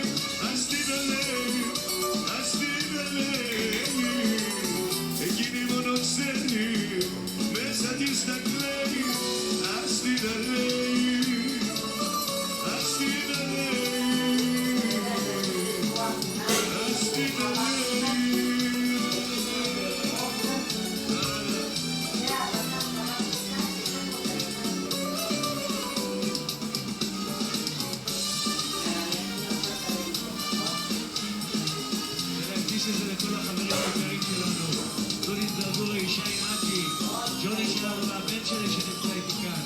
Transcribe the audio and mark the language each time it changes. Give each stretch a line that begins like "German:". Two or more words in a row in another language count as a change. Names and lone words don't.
Greek: Ας την λέει, ας την λέει, εκείνη μόνο ξέρει, μέσα της τα κλαίει. Ας την λέει, ας την λέει, ας την λέει.
Hebrew: שזה לכל החברים היקרים שלנו, דודי דרדורי, שי מתי, ג'וני שלנו והבן שלי שנמצא איתי כאן.